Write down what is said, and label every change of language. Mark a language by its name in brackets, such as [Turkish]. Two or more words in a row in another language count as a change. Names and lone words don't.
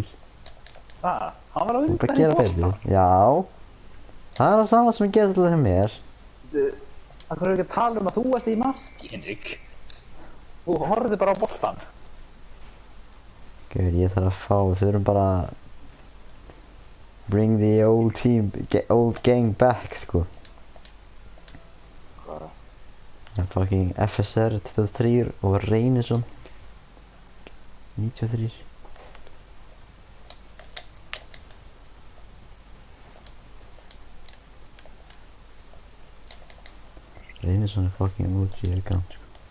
[Icelandic] Ha? Hann var á undan Bara í gera boltan. betur. Já. Það er það sama sem ég gerði til það mér. Það þarf ekki að tala um að þú ert í marki, Henrik. Þú horfði bara á boltan. Gauður, ég þarf að fá, við þurfum bara [English] bring the old team, old gang back, [Icelandic] sko. Hvað er það? Það er fucking FSR 23 og Reynisson 93. Reynisson er fucking OG account, sko.